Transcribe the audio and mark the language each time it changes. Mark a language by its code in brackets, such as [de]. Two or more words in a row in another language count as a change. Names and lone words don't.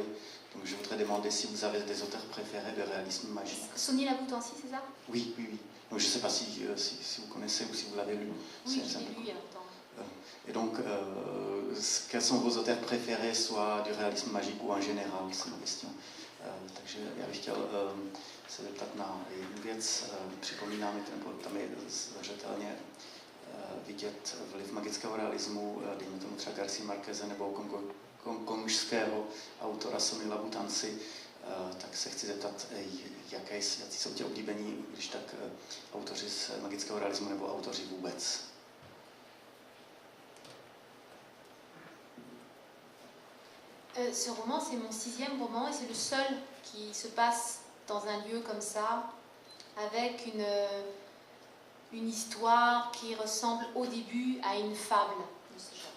[fr] Donc je voudrais demander si vous avez des auteurs préférés de réalisme magique. Sonny Laboutansi, c'est ça ? Oui. Donc, je ne sais pas si vous connaissez ou si vous l'avez lu. Oui, je l'ai lu il y a longtemps. Et donc, quels sont vos auteurs préférés, soit du réalisme magique ou en général, c'est ma question. [cs] Takže já bych chtěl se zeptat na jednu věc. Připomíná mi, nebo tam je zřetelně vidět vliv magického realismu, dejme tomu třeba Garcia Marqueze nebo kongožského autora Sonny Labutanci, tak se chci zeptat, jací jsou ti oblíbení, když tak autoři z magického realismu nebo autoři vůbec. [fr] Ce roman, c'est mon 6e roman et c'est le seul qui se passe dans un lieu comme ça, avec une histoire qui ressemble au début à une fable de ce genre.